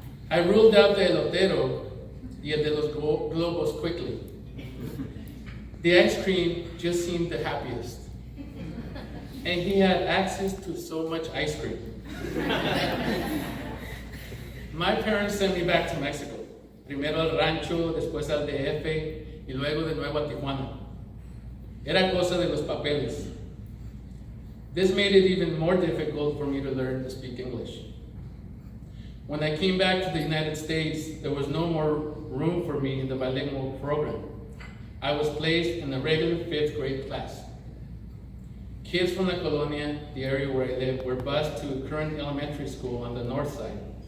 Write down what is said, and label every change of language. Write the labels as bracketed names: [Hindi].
[English] I ruled out the elotero [Spanish] y el de los globos [English] quickly. The ice cream just seemed the happiest. And he had access to so much ice cream. My parents sent me back to Mexico. [Spanish] Primero al rancho, después al DF, y luego de nuevo a Tijuana. Era cosa de los papeles. [English] This made it even more difficult for me to learn to speak English. When I came back to the United States, there was no more room for me in the bilingual program. I was placed in a regular 5th grade class. Kids from the Colonia, the area where I live, were bused to a current elementary school on the north side.